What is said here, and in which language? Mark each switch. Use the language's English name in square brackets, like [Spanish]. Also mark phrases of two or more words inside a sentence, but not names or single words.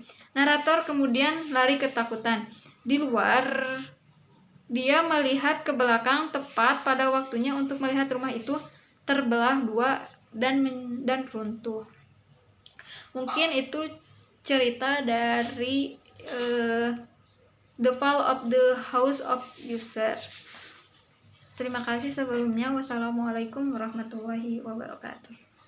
[Indonesian] Narator kemudian lari ketakutan. Di luar, dia melihat ke belakang tepat pada waktunya untuk melihat rumah itu terbelah dua dan runtuh. Mungkin itu cerita dari The Fall of the House of Usher. Terima kasih sebelumnya. [Arabic] والسلام عليكم ورحمة الله وبركاته.